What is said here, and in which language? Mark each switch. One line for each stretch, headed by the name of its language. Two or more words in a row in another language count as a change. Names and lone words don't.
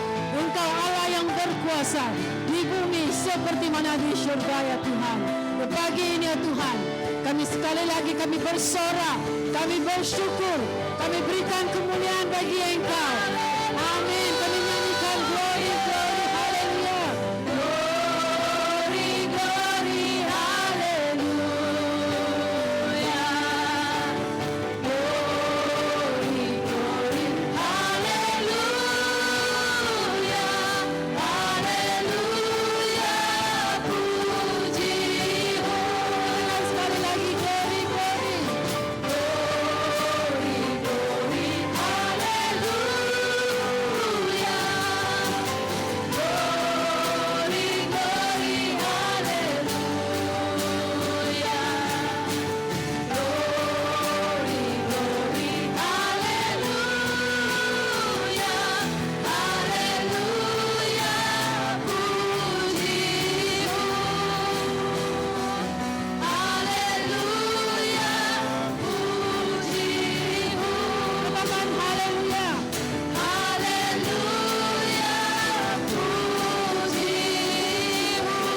Malay: Engkau Allah yang berkuasa di bumi seperti mana di syurga ya Tuhan. Pagi ini ya Tuhan, kami sekali lagi kami bersorak, kami bersyukur, kami berikan kemuliaan bagi Engkau. Amin. Kami nyanyikan
English: glory, glory,
Malay: haleluya.
English: Glory, glory, haleluya. Glory, glory, haleluya.
Malay: Haleluya, puji-Mu. Sekali lagi
English: glory, glory. Glory, glory, haleluya. Glory, glory, haleluya. Glory, glory, haleluya.
Malay: Haleluya, puji-Mu. Haleluya, puji-Mu. Katakan haleluya. Haleluya, puji-Mu.